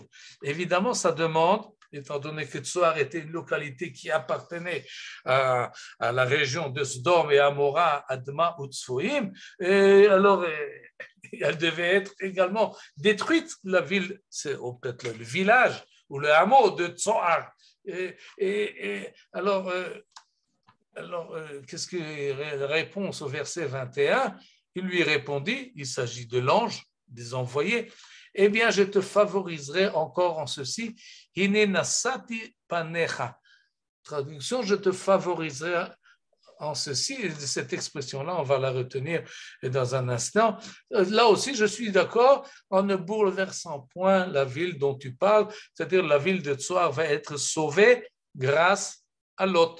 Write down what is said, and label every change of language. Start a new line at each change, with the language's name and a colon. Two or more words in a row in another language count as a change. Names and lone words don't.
French: Évidemment, ça demande, étant donné que Tsoar était une localité qui appartenait à la région de Sdom et Amora, Adma ou Tzfoïm, et alors elle devait être également détruite, la ville, c'est peut-être le village ou le hameau de Tsoar. Alors, qu'est-ce que réponse au verset 21? Il lui répondit, il s'agit de l'ange, des envoyés, eh bien, je te favoriserai encore en ceci.
Hebrew: הנה נשאתי פניך.
French: Traduction, je te favoriserai en ceci. Cette expression-là, on va la retenir dans un instant. Là aussi, je suis d'accord, en ne bouleversant point la ville dont tu parles, c'est-à-dire la ville de Tsoar va être sauvée grâce à Lot.